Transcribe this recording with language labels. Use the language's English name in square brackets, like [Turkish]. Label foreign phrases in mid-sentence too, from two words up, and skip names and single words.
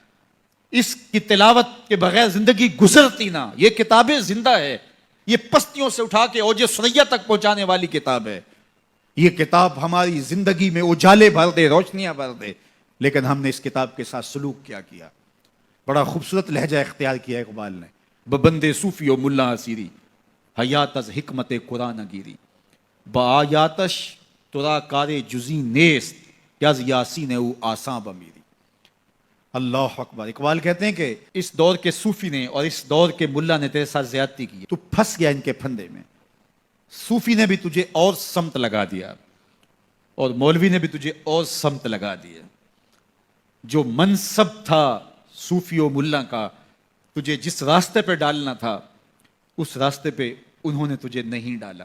[Urdu] اس کی تلاوت کے بغیر زندگی گزرتی نہ. یہ کتابیں زندہ ہے. یہ پستیوں سے اٹھا کے اوج ثریا تک پہنچانے والی کتاب ہے. یہ کتاب ہماری زندگی میں اجالے بھر دے, روشنیاں بھر دے. لیکن ہم نے اس کتاب کے ساتھ سلوک کیا کیا. بڑا خوبصورت لہجہ اختیار کیا اقبال نے. [Persian] ببندے صوفی و ملا اسیری حیات از حکمت قرآن گیری بآیاتش ترا کار جزی نیست یز یاسین او آساں بمیری. [Arabic] اللہ اکبر. [Urdu] اقبال کہتے ہیں کہ اس دور کے صوفی نے اور اس دور کے ملا نے تیرے ساتھ زیادتی کی. تو پھنس گیا ان کے پھندے میں. صوفی نے بھی تجھے اور سمت لگا دیا اور مولوی نے بھی تجھے اور سمت لگا دیا. جو منصب تھا صوفی و ملا کا, تجھے جس راستے پہ ڈالنا تھا اس راستے پہ انہوں نے تجھے نہیں ڈالا.